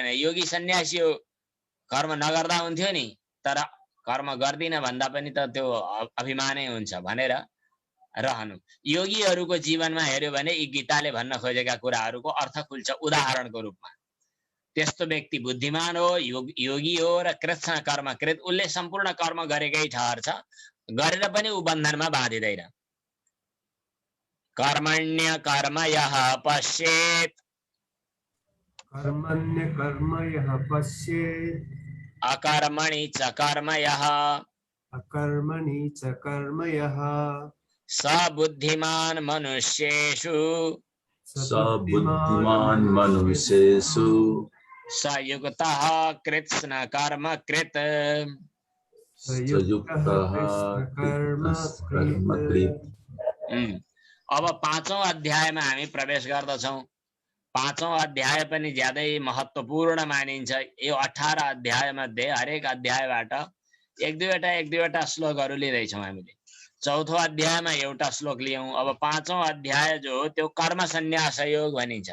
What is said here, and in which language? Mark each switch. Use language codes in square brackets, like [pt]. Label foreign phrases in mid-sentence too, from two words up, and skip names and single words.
[ne] योगी सन्यासी हो, कर्म नगर्दा हुन्थ्यो नि, तर कर्म गर्दिन भन्दा पनि त त्यो अभिमानै हुन्छ भनेर रहनु। योगीहरूको जीवनमा हेर्यो भने यी गीताले भन्न खोजेका कुराहरूको अर्थ खुल्छ उदाहरणको रूपमा। त्यस्तो व्यक्ति बुद्धिमान हो, योगी हो र [sa] कृष्ण कर्म कृत, [ne] उसले सम्पूर्ण कर्म गरेकै ठहर्छ, गरेर पनि ऊ बन्धनमा बाँधिदैन। [sa] कर्मण्य कर्म यः पश्येत् कर्मण्य कर्म यः पश्येत् अकर्मणि च कर्म यः अकर्मणि च कर्म यः स बुद्धिमान मनुष्येषु स बुद्धिमान मनुष्येषु स युक्तः कृत्स्न कर्म कृत संयुक्तः कर्म कर्म कृत। [ne] अब 5औं अध्यायमा हामी प्रवेश गर्दछौं। 5औं अध्याय पनि ज्यादै महत्त्वपूर्ण मानिन्छ। यो 18 अध्याय मध्ये हरेक अध्यायबाट एक दुईवटा श्लोकहरू लिँदैछौँ हामीले। चौथो अध्यायमा एउटा श्लोक लियौं। अब पाँचौं अध्याय जो हो त्यो कर्म सन्यास योग भनिन्छ।